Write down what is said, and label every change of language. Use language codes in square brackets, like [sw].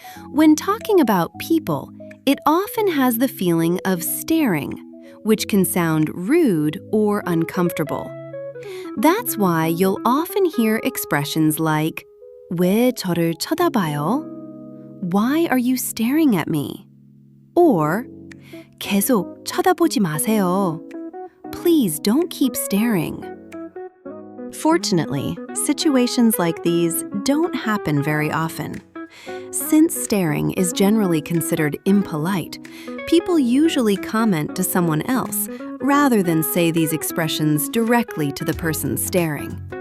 [en] When talking about people, it often has the feeling of staring, which can sound rude or uncomfortable. That's why you'll often hear expressions like [ko] 왜 저를 쳐다봐요? [en] Why are you staring at me? Or [ko] 계속 쳐다보지 마세요. [en] Please don't keep staring. Fortunately, situations like these don't happen very often. Since staring is generally considered impolite, people usually comment to someone else rather than say these expressions directly to the person staring.